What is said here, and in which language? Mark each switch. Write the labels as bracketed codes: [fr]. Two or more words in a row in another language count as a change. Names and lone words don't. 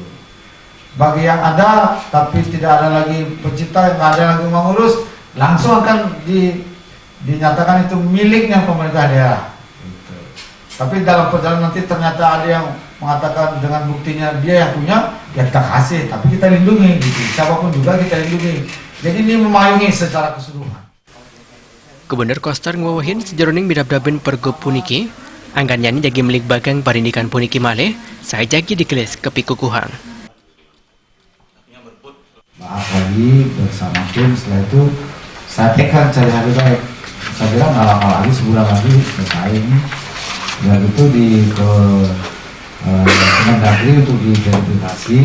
[id] Bagi yang ada, tapi tidak ada lagi pencipta, nggak ada lagi mengurus, langsung akan dinyatakan itu miliknya pemerintah daerah. Gitu. Tapi dalam perjalanan nanti ternyata ada yang mengatakan dengan buktinya dia yang punya, ya kita kasih, tapi kita lindungi, gitu. Siapapun juga kita lindungi. Jadi ini memayungi secara keseluruhan. [ban] Gubernur Koster ngwawahin sejeroning bidab-dabin pergub puniki, anggan yani jagi milik bagang parindikan puniki malih, saya jagi dikelis kepikukuhan. [id] Bahas lagi bersama tim, setelah itu saya tekan cari hari baik. Saya bilang nggak lama lagi, sebulan lagi selesai ini. Dan itu ke Kemendagri untuk diverifikasi.